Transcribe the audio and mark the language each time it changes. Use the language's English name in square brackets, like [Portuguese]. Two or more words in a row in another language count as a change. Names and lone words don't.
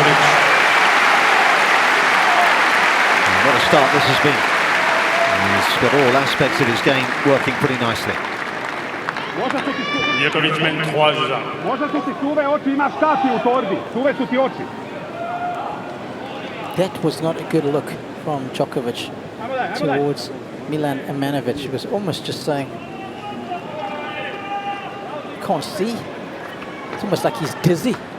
[English] And what a start this has been. He's got all aspects of his game working pretty nicely. [French] Djokovic mène 3-1. [Serbian] Možda su ti suve oči, imaš kapi u torbi. Suve su ti oči. [English] That was not a good look from Djokovic towards Milan Amanovic. He was almost just saying, can't see. It's almost like he's dizzy.